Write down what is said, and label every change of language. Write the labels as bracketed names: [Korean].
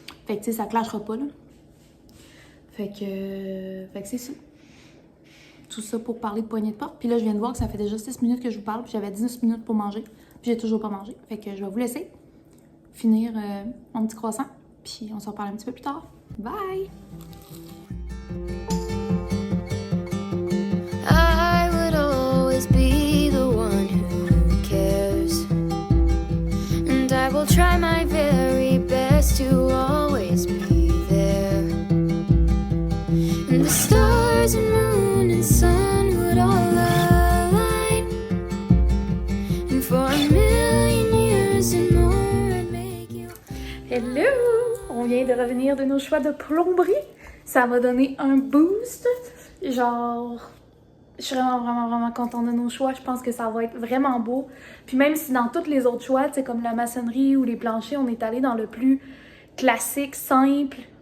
[French] Fait que, tu sais, ça clashera pas, là. Fait que c'est ça. Tout ça pour parler de poignée de porte. Puis là, je viens de voir que ça fait déjà 6 minutes que je vous parle. Puis j'avais 19 minutes pour manger. Puis j'ai toujours pas mangé. Fait que je vais vous laisser finir mon petit croissant. Puis on se reparle un petit peu plus tard. Bye! [English] I would always be the one who cares. And I will try my very best to always be there. And the stars and moon and sun would all align. And for a million years and more I'd make you... Hello! [French] On vient de revenir de nos choix de plomberie. Ça m'a donné un boost. Genre, je suis vraiment contente de nos choix. Je pense que ça va être vraiment beau. Puis même si dans tous les autres choix, tu sais, comme la maçonnerie ou les planchers, on est allé dans le plus classique, simple.